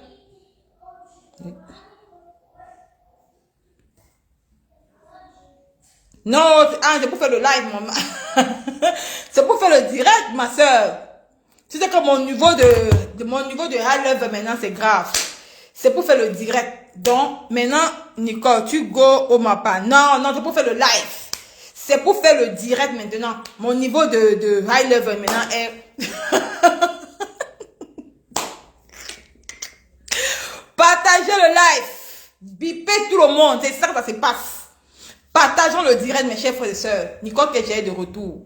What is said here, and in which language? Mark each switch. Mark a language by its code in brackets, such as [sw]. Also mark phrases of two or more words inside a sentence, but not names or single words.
[fr] Non, c'est pour faire le live, maman. C'est pour faire le direct, ma soeur. Tu sais que mon niveau de [en] high level [fr] maintenant, c'est grave. C'est pour faire le direct. Donc, maintenant, Nicole, tu go au mappa. Non, non, c'est pour faire le live. C'est pour faire le direct maintenant. Mon niveau de [en] high level [fr] maintenant est... Partagez le live. Bipez tout le monde. C'est ça que ça se passe. Partageons le direct, mes chers frères et sœurs. Nicole que j'ai de retour.